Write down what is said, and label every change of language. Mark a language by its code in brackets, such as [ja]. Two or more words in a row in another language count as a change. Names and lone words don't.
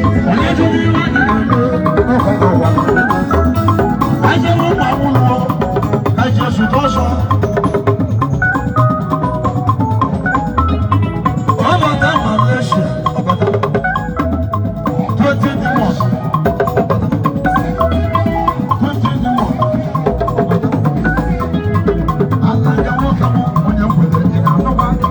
[ig] Onye jụrụ iwe anyị na-eme, ọ bụ ụwa ka anyị na-eme. Anyị jere ụmụ awụlọ, anyị jee zụta ọsọ. Ọ bata Malaysia, ọ bata. [en] Twenty demons. Twenty demons. [ig] Ala ya nwoke m, onye m kwere, ị na-anụkwa?